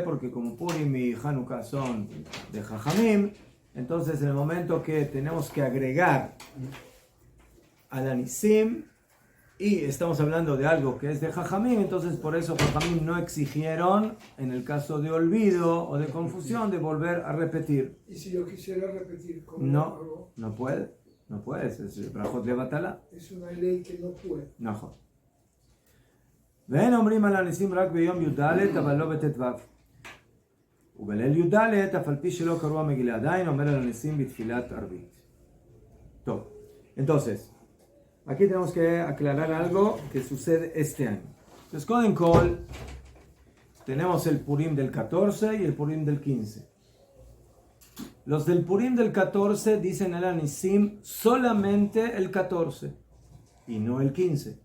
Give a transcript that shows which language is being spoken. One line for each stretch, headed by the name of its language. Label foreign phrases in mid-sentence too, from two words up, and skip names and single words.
Spanish: Porque como Purim y Hanukkah son de Jajamim, entonces en el momento que tenemos que agregar al Anisim, y estamos hablando de algo que es de Jajamim, entonces por eso Jajamim no exigieron, en el caso de olvido o de confusión, de volver a repetir. Y si yo quisiera repetir, ¿cómo No, lo hago? no puede. No puedes, es
Hebrew: ברכות לבטלה.
Spanish: Es una ley que no puede.
Hebrew: נכון. ואין אומרים על הניסים רק ביום י"ד, אבל לא בט"ו. ובליל י"ד, אף על פי שלא קראו המגילה, עדיין אומר על הניסים בתפילת ערבית. טוב,
Spanish: entonces, aquí tenemos que aclarar algo que sucede este año. Entonces,
Hebrew: קודם כל,
Spanish: tenemos el Purim del 14 y el Purim del 15. Los del Purim del 14 dicen el Anisim solamente el 14 y no el 15.